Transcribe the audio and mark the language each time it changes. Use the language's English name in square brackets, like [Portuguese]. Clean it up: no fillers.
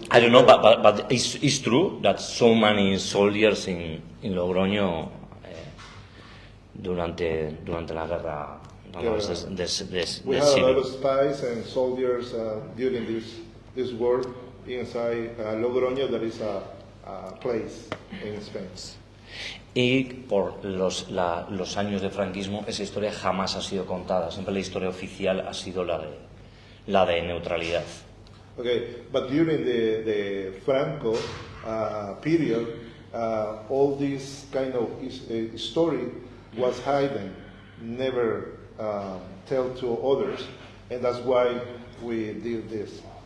[English] I don't know, but it's true that so many soldiers in Logroño [Spanish] durante la guerra. [English] We had a lot of spies and soldiers during this war inside Logroño. That is a place in Spain. [Spanish] Y por los años de franquismo esa historia jamás ha sido contada. Siempre la historia oficial ha sido la de neutralidad. [English] Okay, but during the Franco period, all this kind of story was hidden, never tell to others, and that's why we did this.